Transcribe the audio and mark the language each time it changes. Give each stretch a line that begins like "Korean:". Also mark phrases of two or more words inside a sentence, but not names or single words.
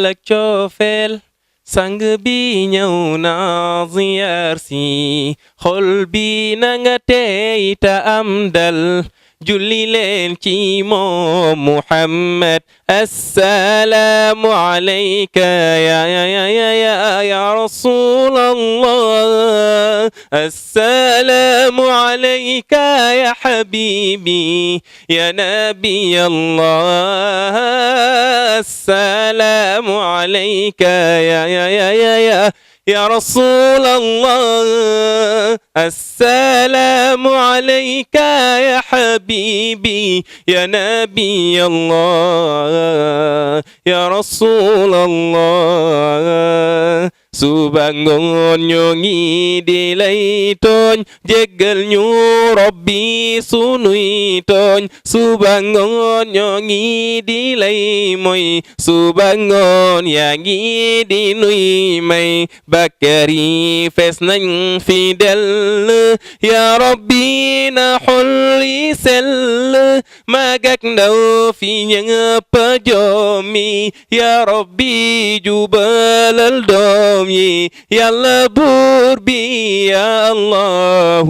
Wolof: ak coofeel sang bi ñëw na ziyaar si xol bi na nga tey ta am dal julli leen ci moom Muhammad
Arabic: السلام عليك يا رسول الله السلام عليك يا حبيبي يا نبي الله السلام عليك يا يا رسول الله السلام عليك يا حبيبي يا نبي الله يا رسول الله
Wolof: suba ngoon ñoo ngi di lay tooñ jéggal ñu Rabbi sunuy tooñ suba ngoon ñoo ngi di lay moy suba ngoon yaa ngi di nuy may bakkar yi fees nañ fi dell
Arabic: يا رب
Wolof: na xol yi sell mag ak ndaw fi ñëpp joomi
Arabic: يا رب
Wolof: jubalal doom yàlla buur bi
Arabic: يا الله